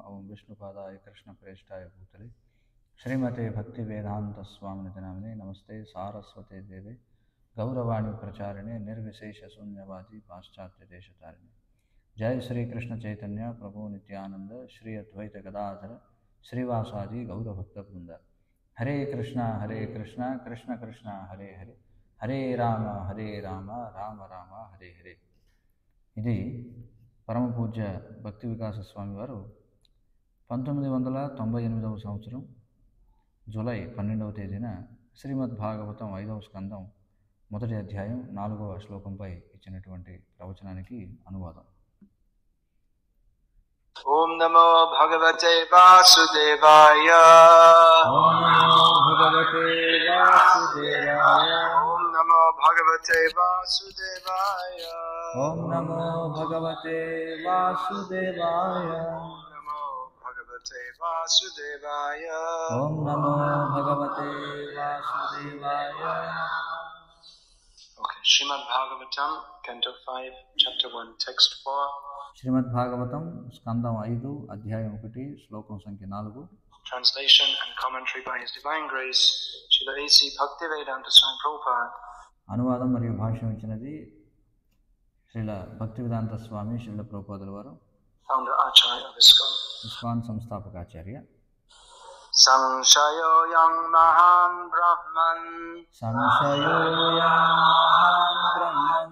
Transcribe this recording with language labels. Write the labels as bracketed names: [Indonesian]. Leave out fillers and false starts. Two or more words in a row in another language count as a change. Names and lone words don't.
[Sanskrit] ओं विष्णुपादाय कृष्ण प्रेष्ठाय भूतले श्रीमते भक्ति वेदांत स्वामिनिधि नामिने नमस्ते सारस्वते देवे गौरवाणी प्रचारिणे निर्विशेष शून्यवादी पाश्चात्य देशतारिणे। जय श्री कृष्ण चैतन्य प्रभु नित्यानंद श्री अद्वैत गदाधर श्रीवासादि गौरभक्तवृंद। हरे कृष्णा कृष्ण कृष्ण हरे हरे हरे राम राम राम हरे हरे। [Telugu] ఇది పరమ పూజ్య భక్తి వికాస స్వామి వారు 1998వ సంవత్సరం జూలై 12వ తేదీన శ్రీమద్ భాగవతం 5వ స్కందం మొదటి అధ్యాయం 4వ శ్లోకంపై ఇచ్చినటువంటి ప్రవచనానికి అనువాదం. [Sanskrit] ఓం నమో భగవతే వాసుదేవాయ. ఓం నమో భగవతే వాసుదేవాయ. ఓం నమో భగవతే వాసుదేవాయ. ఓం నమో భగవతే వాసుదేవాయ. ఓం నమో భగవతే వాసుదేవాయ. ఓం నమో భగవతే వాసుదేవాయ. [English] Okay, Srimad Bhagavatam, Canto 5, Chapter 1, Text 4. [Telugu] శ్రీమద్ భాగవతం స్కందం 5 అధ్యాయం 1 శ్లోకం సంఖ్య 4. [English] Translation and commentary by His Divine Grace, Srila A.C. Bhaktivedanta Swami Prabhupada. [Telugu] అనువాదం మరియు భాష్యం ఇచ్చినది శ్రీల భక్తివేదాంత స్వామి శ్రీల ప్రభుపాదుల వారు, [English] Founder Acharya of ISKCON. [Telugu] ఇస్కాన్ సంస్థాపకాచార్య. [Sanskrit] సంశయో యం మహాన్ బ్రహ్మన్ సంశయోయాన్ బ్రహ్మన్